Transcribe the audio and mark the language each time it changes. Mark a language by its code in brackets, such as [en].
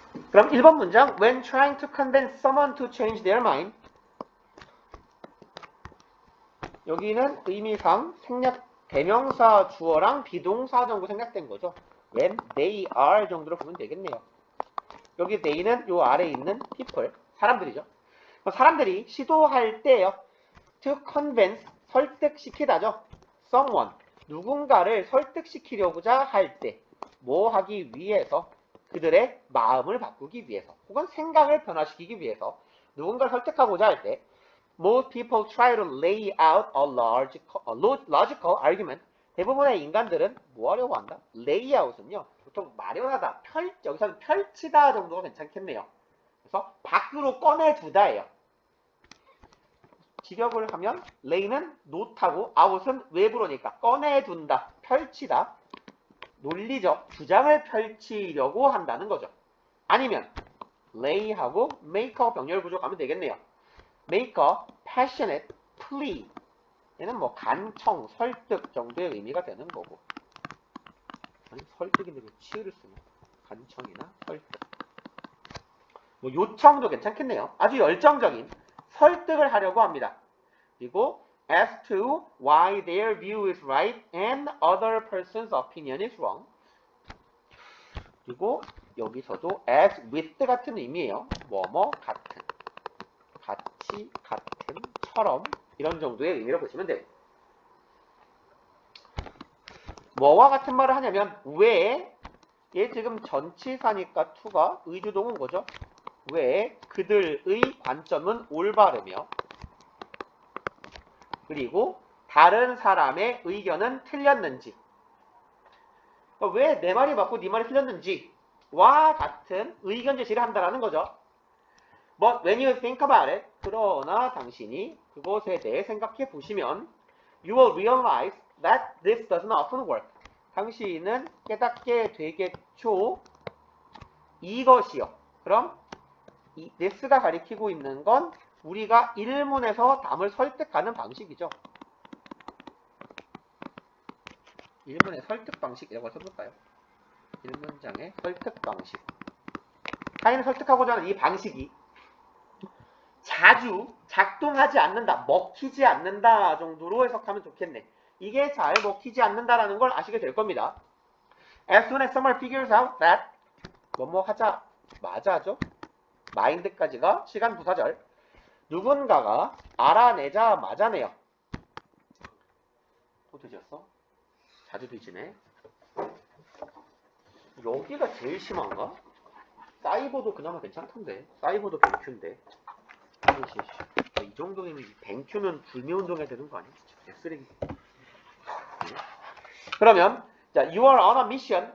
[ko] 그럼 1번 문장 [en] When trying to convince someone to change their mind, [ko] 여기는 의미상 생략 대명사 주어랑 비동사 정도 생략된 거죠. [en] When they are [ko] 정도로 보면 되겠네요. 여기 they는 요 아래에 있는 people, 사람들이죠. 사람들이 시도할 때요. to convince, 설득시키다죠. someone, 누군가를 설득시키려고자 할 때, 뭐 하기 위해서, 그들의 마음을 바꾸기 위해서, 혹은 생각을 변화시키기 위해서 누군가를 설득하고자 할 때 [en] most people try to lay out a logical argument. [ko] 대부분의 인간들은 뭐 하려고 한다? lay out은요. 보통 마련하다, 여기서는 펼치다 정도가 괜찮겠네요. 그래서 밖으로 꺼내두다예요. 직역을 하면 lay는 note하고 out은 외부로니까 꺼내둔다, 펼치다. 논리적 주장을 펼치려고 한다는 거죠. 아니면 lay하고 make a 병렬 구조 가면 되겠네요. [en] make a passionate plea. [ko] 얘는 뭐 간청, 설득 정도의 의미가 되는 거고. 아니, 설득인데 왜 치유를 쓰냐? 간청이나 설득. 뭐 요청도 괜찮겠네요. 아주 열정적인 설득을 하려고 합니다. [en] 그리고 as to why their view is right and other person's opinion is wrong. [ko] 그리고 여기서도 as with 같은 의미예요. 뭐뭐 같은, 같이, 같은, 처럼 이런 정도의 의미로 보시면 돼요. 뭐와 같은 말을 하냐면 왜, 얘 지금 전치사니까 to가 의주동은 거죠. 왜 그들의 관점은 올바르며 그리고 다른 사람의 의견은 틀렸는지, 왜 내 말이 맞고 네 말이 틀렸는지 와 같은 의견 제시를 한다라는 거죠. [en] But when you think about it, [ko] 그러나 당신이 그것에 대해 생각해 보시면 [en] you will realize that this doesn't often work. [ko] 당신은 깨닫게 되겠죠. 이것이요. 그럼 이 this가 가리키고 있는 건 우리가 일문에서 담을 설득하는 방식이죠. 일문의 설득 방식이라고 써볼까요? 일문장의 설득 방식. 타인을 설득하고자 하는 이 방식이 자주 작동하지 않는다, 먹히지 않는다 정도로 해석하면 좋겠네. 이게 잘 먹히지 않는다라는 걸 아시게 될 겁니다. [en] As soon as someone figures out that [ko] 뭐뭐 하자 맞아죠? 마인드까지가 시간 부사절. 누군가가 알아내자 맞아내요. 또 뒤졌어? 자주 뒤지네. 여기가 제일 심한가? 사이버도 그나마 괜찮던데. 사이버도 뱅큐인데. 이 정도면 뱅큐는 불매운동 해야 되는 거 아니야? 쓰레기. 그러면 자, [en] you are on a mission.